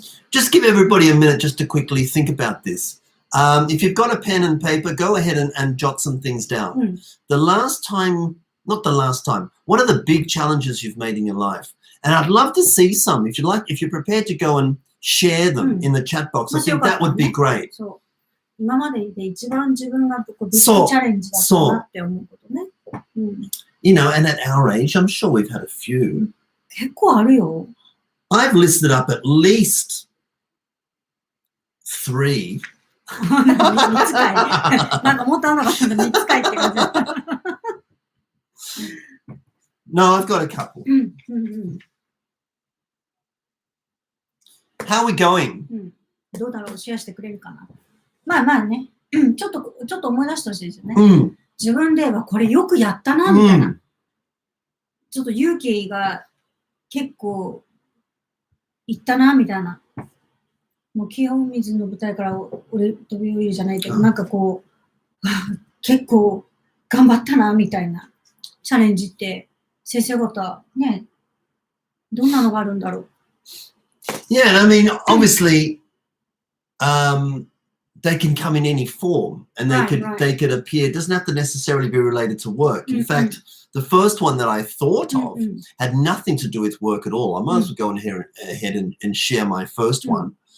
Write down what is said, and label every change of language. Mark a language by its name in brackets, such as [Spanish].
[English] Just give everybody a minute just to quickly think about this. If you've got a pen and paper, go ahead and jot some things down. Not the last time, what are the big challenges you've made in your life? And I'd love to see some. If you're prepared to go and share them in the chat box, I think that would be great. [Japanese] 今までで一番自分がビッグチャレンジだったなって思うことね。 [English] You know, and at our age, I'm sure we've had a few. [Japanese] 結構あるよ。 [English] I've listed up at least 3. [Japanese] 3つかい。なんかもっとあんなかったんだ、3つかいって感じ。 [English] No, I've got a couple. How are we going? [Japanese] どうだろう、シェアしてくれるかな。まあね、ちょっと思い出してほしいですよね。自分ではこれよくやったな、みたいな。ちょっと勇気が結構いったな、みたいな。もう清水の舞台から俺飛び降りるじゃないけど、なんかこう、結構頑張ったな、みたいなチャレンジって、先生方、ね、どんなのがあるんだろう。 [English] Yeah, and I mean, obviously, they can come in any form, and they could appear. It doesn't have to necessarily be related to work. In fact, the first one that I thought of had nothing to do with work at all. I might as well go ahead and share my first one.